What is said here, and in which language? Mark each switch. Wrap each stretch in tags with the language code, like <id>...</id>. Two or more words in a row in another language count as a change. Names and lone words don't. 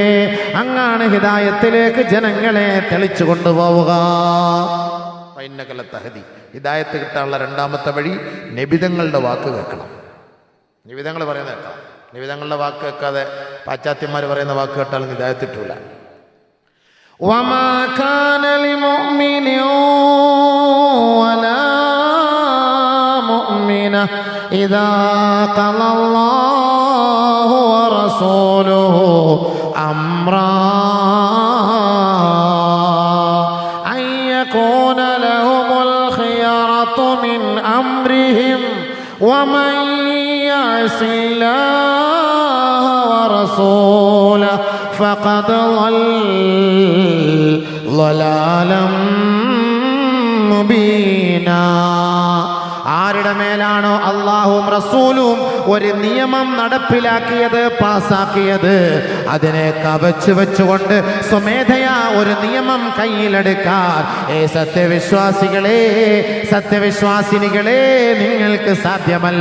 <ml>അങ്ങാണ് ഹിദായത്തിലേക്ക് ജനങ്ങളെ തെളിച്ചു കൊണ്ടുപോവുക. ഹിദായത്ത് കിട്ടാനുള്ള രണ്ടാമത്തെ വഴി നബിതങ്ങളുടെ വാക്ക് കേൾക്കണം. നബിതങ്ങൾ പറയുന്നത് കേൾക്കണം. നബിതങ്ങളുടെ വാക്ക് കേൾക്കാതെ പാശ്ചാത്യന്മാർ പറയുന്ന വാക്ക് കേട്ടാൽ ഹിദായത്ത് കിട്ടൂല.</ml> <ar>وما كان لمؤمن ولا مؤمنة إذا قضى الله ورسوله أمرا أن يكون لهم الخيرة من أمرهم ومن يعص الله ورسوله فقد ضل ضلالا مبينا.</ar> <ml>ആരുടെ മേലാണോ അള്ളാഹുവും റസൂലും ഒരു നിയമം നടപ്പിലാക്കിയത്, പാസാക്കിയത്, അതിനെ കവച്ചു വെച്ചുകൊണ്ട് സ്വമേധയാ ഒരു നിയമം കയ്യിലെടുക്കാൻ സത്യവിശ്വാസികളെ, സത്യവിശ്വാസിനികളെ, നിങ്ങൾക്ക് സാധ്യമല്ല.</ml>